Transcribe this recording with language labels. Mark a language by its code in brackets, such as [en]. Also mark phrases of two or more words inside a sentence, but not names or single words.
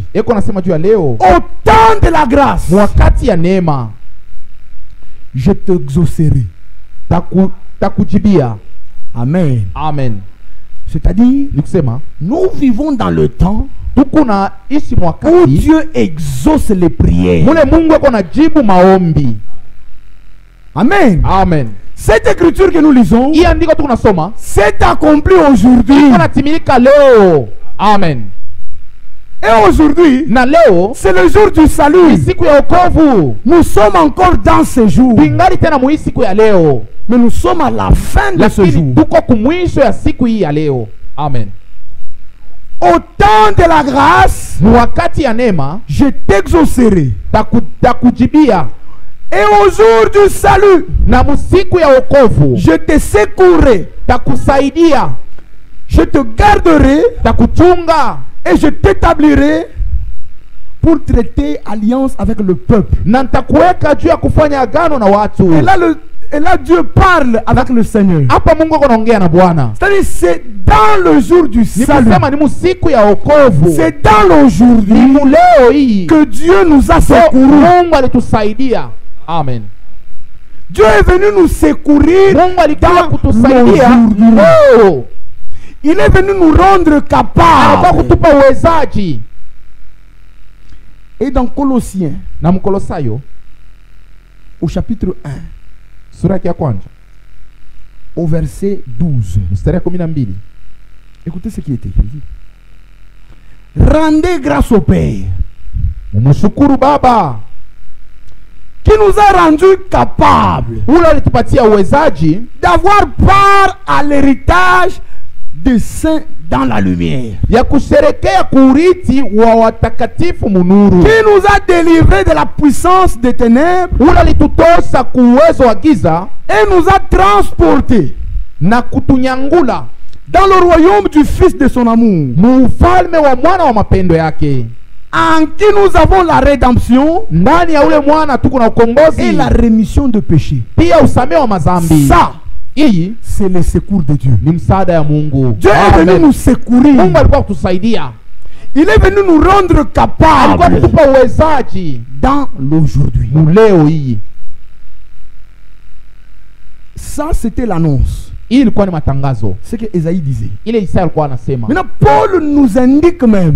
[sw] Eko nasema juu ya leo. [fr] Au temps de la grâce, [sw] Wakati ya neema [fr] je t'exaucerai. [sw] takujibia. Amen. Amen. [fr] C'est-à-dire, [sw] Ni kusema [fr] nous vivons dans le temps [sw] tuko na ishi [fr] où [sw] mwakati [fr] Dieu exauce les prières. [sw] mule Mungu ako najibu maombi. Amen. Amen. [fr] Cette écriture que nous lisons [sw] Hii andiko tuko nasoma [fr] s'est accomplie aujourd'hui. [sw] iko natimilika leo. Amen. [fr] Et aujourd'hui, [sw] Na leo [fr] c'est le jour du [sw] ni [fr] salut. [sw] siku ya wokovu. [fr] Nous sommes encore dans ce jour. [sw] Bingali tena muhii siku ya leo. [fr] Mais nous sommes à la fin de ce [sw] Lakini [fr] jour. [sw] tuko kumwisho ya siku hii ya leo. Amen. [fr] Au temps de la grâce, [sw] Wakati ya neema [fr] je t'exaucerai. [sw] takujibia. [fr] Et au jour du salut, [sw] Na musiku ya wokovu [fr] je te secourrai. [sw] takusaidia, [fr] Je te garderai [sw] takuchunga [fr] et je t'établirai pour traiter alliance avec le peuple. [sw] na nitakuweka juu ya kufanya agano na watu. [fr] Et là, Dieu parle avec le Seigneur. [sw] Hapa Mungu anaongea na Bwana. [fr] C'est-à-dire, c'est dans le jour du [sw] Ni [fr] salut. [sw] kusema ni musiku ya wokovu. [fr] C'est dans [sw] Ni [fr] l'aujourd'hui [sw] muleo hii [fr] que Dieu nous a so secourus. [sw] Mungu alitusaidia. Amen. [fr] Dieu est venu nous secourir [sw] Mungu alikuja [fr] dans [sw] kutusaidia [fr] l'aujourd'hui. [sw] leo. [fr] Il est venu nous rendre [sw] Anataka [fr] capables. [sw] kutupa uwezaji. [fr] Et dans Colossiens, [sw] Na Mkolosayo [fr] au chapitre 1, [sw] sura yake ya kwanza [fr] au verset 12, [sw] mstari ya 12. [fr] écoutez ce qui est écrit. Rendez grâce au Père [sw] Mumshukuru Baba [fr] qui nous a rendus capables [sw] ule alitupatia uwezaji [fr] d'avoir part à l'héritage des saints dans la lumière, [sw] ya kusherekea kuurithi wa watakatifu munuru, [fr] qui nous a délivrés de la puissance des ténèbres [sw] ule alitutosa kuuwezo wa giza [fr] et nous a transportés [sw] na kutunyangula [fr] dans le royaume du Fils de son amour, [sw] muufalme wa mwana wa mapendo yake, [fr] en qui nous avons la rédemption [sw] ndani ya ule mwana tuko na [fr] et [sw] ukombozi [fr] la rémission de péchés. [sw] pia usamehe wa mazambi. [fr] Ça, [sw] Hii [fr] c'est le secours de Dieu. [sw] ni msaada ya Mungu. [fr] Dieu est venu [sw] Amen. [fr] nous secourir. [sw] Mungu alikuwa kutusaidia, [fr] Il est venu nous rendre [sw] alikuwa [fr] capables [sw] kutupa uwezaji [fr] dans l'aujourd'hui. [sw] muleo hii. [fr] Ça, c'était l'annonce. [sw] Hii ilikuwa ni matangazo, [fr] Ce que Esaïe disait. [sw] ile Isaya alikuwa anasema. [fr] Maintenant, Paul nous indique même